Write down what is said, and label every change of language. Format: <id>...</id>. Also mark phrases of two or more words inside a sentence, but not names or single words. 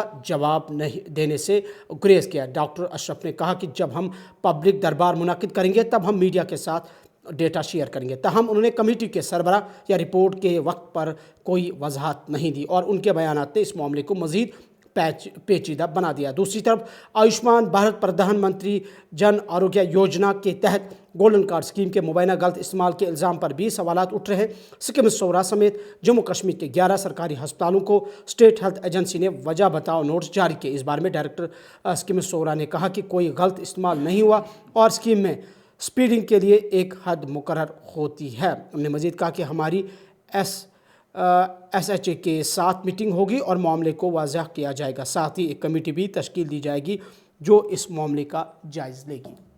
<ur>جواب نہیں دینے سے گریز کیا ڈاکٹر اشرف نے کہا کہ جب ہم پبلک دربار منعقد کریں گے تب ہم میڈیا کے ساتھ ڈیٹا شیئر کریں گے تاہم انہوں نے کمیٹی کے سربراہ یا رپورٹ کے وقت پر کوئی وضاحت نہیں دی اور ان کے بیانات نے اس معاملے کو مزید پیچیدہ بنا دیا دوسری طرف آیوشمان بھارت پردھان منتری جن آروگیہ یوجنا کے تحت گولڈن کارڈ اسکیم کے مبینہ غلط استعمال کے الزام پر بھی سوالات اٹھ رہے ہیں سکم صورہ سمیت جموں کشمیر کے 11 سرکاری ہسپتالوں کو اسٹیٹ ہیلتھ ایجنسی نے وجہ بتاؤ نوٹس جاری کیے اس بارے میں ڈائریکٹر سکم صورہ نے کہا کہ کوئی غلط استعمال نہیں ہوا اور اسکیم میں اسپیڈنگ کے لیے ایک حد مقرر ہوتی ہے انہوں نے مزید کہا کہ ہماری SHA کے ساتھ میٹنگ ہوگی اور معاملے کو واضح کیا جائے گا ساتھ ہی ایک کمیٹی بھی تشکیل دی جائے گی جو اس معاملے کا جائزہ لے گی</ur>